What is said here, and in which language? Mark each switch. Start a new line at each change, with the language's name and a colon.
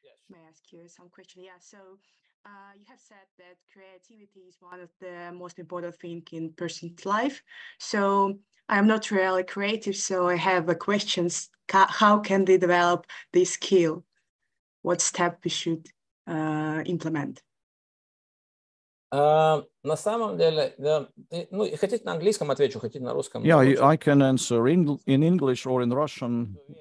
English: May I ask you some question? Yeah. So you have said that creativity is one of the most important things in person's life. So I'm not really creative, so I have a questions. How can they develop this skill? What step we should implement?
Russian: На самом деле, ну, хотите на английском отвечу, хотите на русском.
English: Yeah, I can answer in English or in Russian.